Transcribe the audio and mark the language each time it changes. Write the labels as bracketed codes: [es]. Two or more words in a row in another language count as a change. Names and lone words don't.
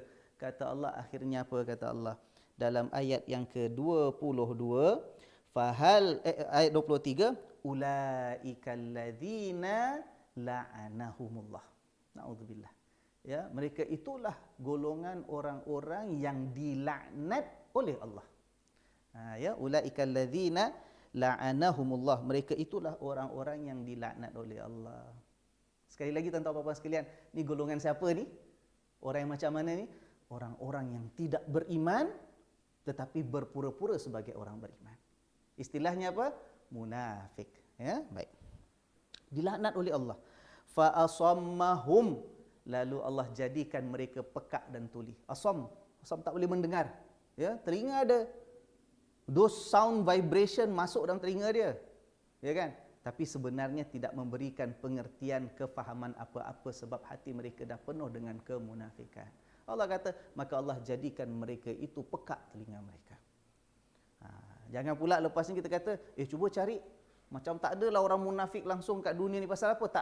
[ms] Kata Allah akhirnya apa kata Allah dalam ayat yang ke-22, ayat 23, [ar] أولئك الذين لعنهم الله. Na'udzubillah. [ms] Ya, mereka itulah golongan orang-orang yang dilaknat oleh Allah. Ya, [ar] أولئك الذين لعنهم الله. [ms] Mereka itulah orang-orang yang dilaknat oleh Allah. Sekali lagi tuan-tuan puan-puan sekalian, ni golongan siapa ni? Orang yang macam mana ni? Orang-orang yang tidak beriman tetapi berpura-pura sebagai orang beriman. Istilahnya apa? Munafik. Ya, baik. Dilaknat oleh Allah. [ar] فأصمهم, [ms] lalu Allah jadikan mereka pekak dan tuli. Asam tak boleh mendengar. Ya, telinga ada [en] those sound vibration [ms] masuk dalam telinga dia. Ya kan? Tapi sebenarnya tidak memberikan pengertian, kefahaman apa-apa sebab hati mereka dah penuh dengan kemunafikan. Allah kata, maka Allah jadikan mereka itu pekak telinga mereka. Jangan pula lepas ni kita kata, cuba cari. Macam tak adalah orang munafik langsung kat dunia ni pasal apa?